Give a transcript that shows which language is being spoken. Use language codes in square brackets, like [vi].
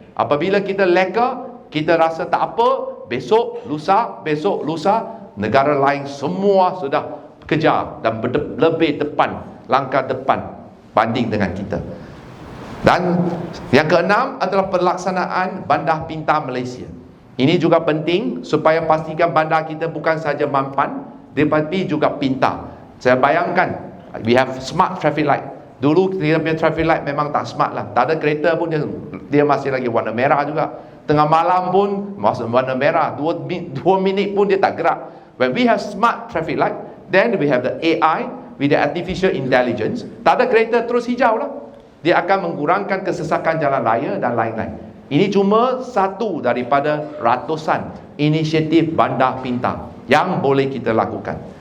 [ms] Apabila kita leka, kita rasa tak apa, besok lusa, negara lain semua sudah kejar dan lebih depan, langkah depan banding dengan kita. Dan yang keenam adalah pelaksanaan Bandar Pintar Malaysia. Ini juga penting supaya pastikan bandar kita bukan saja mampan, tetapi juga pintar. Saya bayangkan, [en] we have smart traffic light. [ms] Dulu kita punya traffic light memang tak smart lah. Tak ada kereta pun dia masih lagi warna merah juga. Tengah malam pun masih warna merah. 2 minit pun dia tak gerak. [en] When we have smart traffic light, then we have the AI with the artificial intelligence. [ms] Tak ada kereta terus hijau lah. Dia akan mengurangkan kesesakan jalan raya dan lain-lain. Ini cuma satu daripada ratusan inisiatif bandar pintar yang boleh kita lakukan.